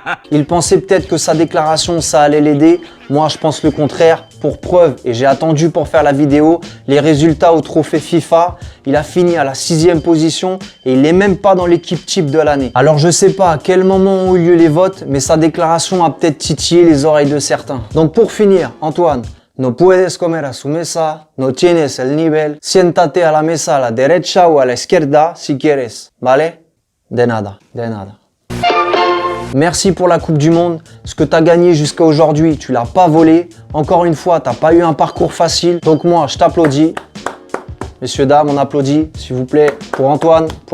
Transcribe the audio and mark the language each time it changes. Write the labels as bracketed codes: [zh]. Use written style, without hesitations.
[fr] Il pensait peut-être que sa déclaration, ça allait l'aider. Moi, je pense le contraire. Pour preuve, et j'ai attendu pour faire la vidéo, les résultats au trophée FIFA. Il a fini à la 6e position et il n'est même pas dans l'équipe type de l'année. Alors, je sais pas à quel moment ont eu lieu les votes, mais sa déclaration a peut-être titillé les oreilles de certains. Donc, pour finir, [es] Antoine, no puedes comer a su mesa, no tienes el nivel, siéntate a la mesa a la derecha o a la izquierda si quieres, ¿vale? De nada, de nada. [fr] Merci pour la Coupe du Monde. Ce que tu as gagné jusqu'à aujourd'hui, tu l'as pas volé. Encore une fois, tu n'as pas eu un parcours facile. Donc moi, je t'applaudis. Messieurs, dames, on applaudit, s'il vous plaît, pour Antoine.